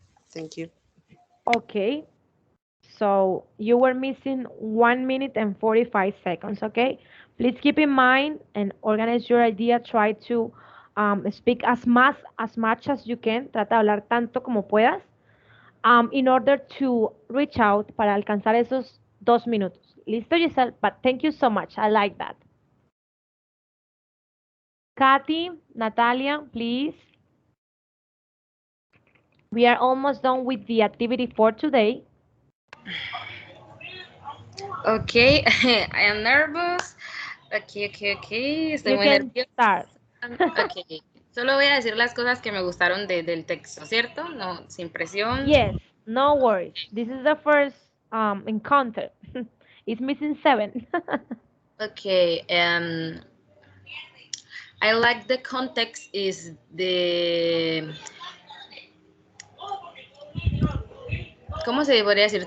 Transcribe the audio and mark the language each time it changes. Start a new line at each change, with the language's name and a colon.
English: Thank you. Okay. So you were missing 1 minute and 45 seconds, okay? Please keep in mind and organize your idea. Try to speak as much as you can.
Spanish: Trata de hablar tanto como puedas
English: in order to reach out
Spanish: para alcanzar esos 2 minutos.
English: Listo, Giselle? But thank you so much. I like that. Kathy, Natalia, please. We are almost done with the activity for today. Okay, I am nervous. Okay. Estoy You
Spanish: muy
English: can
Spanish: nerviosa.
English: start.
Spanish: Ok, solo voy a decir las cosas que me gustaron del texto, ¿cierto? No, sin presión.
English: Yes, no worries. This is the first encounter. It's missing 7. Okay, I like the context is the,
Spanish: ¿cómo se podría decir?